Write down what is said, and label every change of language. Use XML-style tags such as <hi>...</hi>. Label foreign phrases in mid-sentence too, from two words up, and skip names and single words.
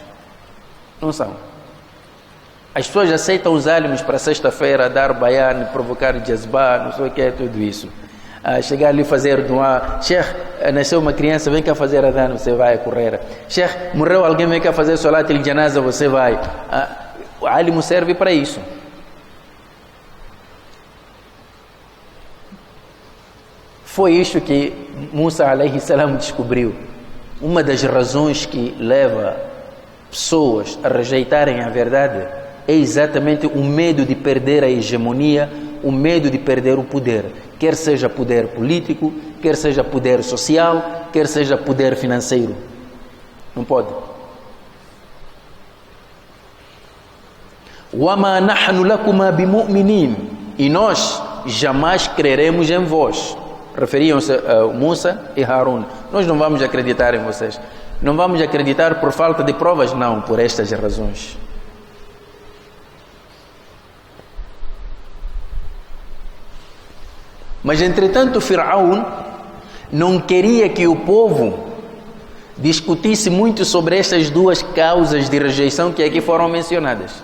<pt>Não são. As pessoas aceitam os álimos para sexta-feira, dar baiano, provocar jazba, não sei o que é tudo isso. Chegar ali fazer doa. Sheikh, nasceu uma criança, vem cá fazer adhan, você vai correr. Sheikh, morreu alguém, vem cá fazer</pt> <ar>صلاة الجنازة,</ar> <pt>você vai. O álimo serve para isso. Foi isso que Musa</pt> <ar>عليه السلام</ar> <pt>descobriu. Uma das razões que leva pessoas a rejeitarem a verdade é exatamente o medo de perder a hegemonia, o medo de perder o poder. Quer seja poder político, quer seja poder social, quer seja poder financeiro. Não pode.</pt> <ar>وَمَا نَحْنُ لَكُمَا بِمُؤْمِنِينَ.</ar> <pt>E nós jamais creremos em vós. Referiam-se a Musa e Harun. Nós não vamos acreditar em vocês. Não vamos acreditar por falta de provas, não, por estas razões. Mas, entretanto, Firaun não queria que o povo discutisse muito sobre estas duas causas de rejeição que aqui foram mencionadas.</pt>